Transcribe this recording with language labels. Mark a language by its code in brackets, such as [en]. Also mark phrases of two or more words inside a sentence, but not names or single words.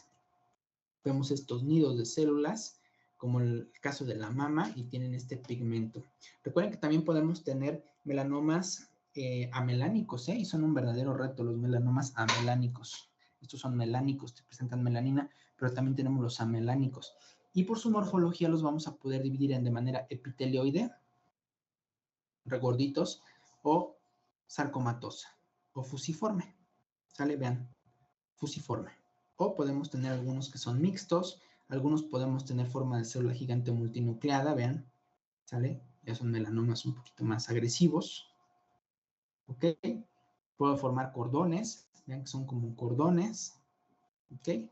[es] Vemos estos nidos de células, como el caso de la mama, y tienen este pigmento. Recuerden que también podemos tener melanomas amelánicos, y son un verdadero reto los melanomas amelánicos. Estos son melánicos, te presentan melanina, pero también tenemos los amelánicos. Y por su morfología los vamos a poder dividir de manera epitelioide, regorditos, o sarcomatosa, o fusiforme. ¿Sale? Vean, fusiforme. O podemos tener algunos que son mixtos, algunos podemos tener forma de célula gigante multinucleada, vean, ¿sale? Ya son melanomas un poquito más agresivos, ¿ok? Puedo formar cordones, vean que son como cordones, ¿ok?